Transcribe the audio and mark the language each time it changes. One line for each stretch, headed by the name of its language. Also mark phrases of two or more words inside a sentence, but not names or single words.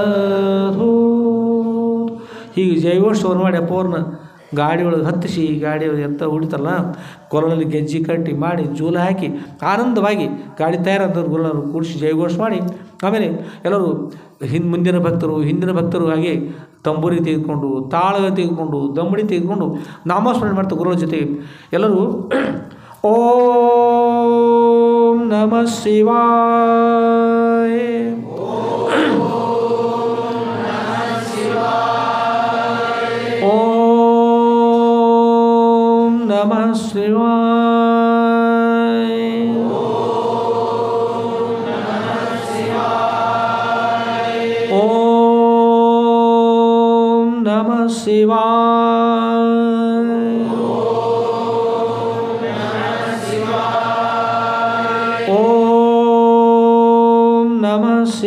Kannada: ಹೀಗೆ ಜೈವೋತ್ಸವ ಮಾಡಿ ಅಪ್ಪವ್ರನ್ನ ಗಾಡಿ ಒಳಗೆ ಹತ್ತಿಸಿ ಗಾಡಿ ಎತ್ತ ಹೊಡಿತಾರಲ್ಲ, ಕೊರಳಲ್ಲಿ ಗೆಜ್ಜೆ ಕಟ್ಟಿ ಮಾಡಿ ಜೂಲ ಹಾಕಿ ಆನಂದವಾಗಿ ಗಾಡಿ ತಯಾರಾದ ಗುರುಗಳನ್ನು ಕೂಡಿಸಿ ಜಯಘೋಷ ಮಾಡಿ, ಆಮೇಲೆ ಎಲ್ಲರೂ ಮುಂದಿನ ಭಕ್ತರು ಹಿಂದಿನ ಭಕ್ತರು ಹಾಗೆ ತಂಬೂರಿ ತೆಗೆದುಕೊಂಡು, ತಾಳ ತೆಗೆದುಕೊಂಡು, ದಮ್ಮಡಿ ತೆಗೆದುಕೊಂಡು ನಾಮಸ್ಮರಣೆ ಮಾಡ್ತಾರೆ ಗುರುಗಳ ಜೊತೆಗೆ.
Sanskrit: ಎಲ್ಲರೂ ಓಂ ನಮಃ ಶಿವಾಯ, ಓಂ ನಮಃ ಶಿವಾಯ, ಓಂ ನಮಃ ಶಿವಾಯ, ಓಂ ನಮಃ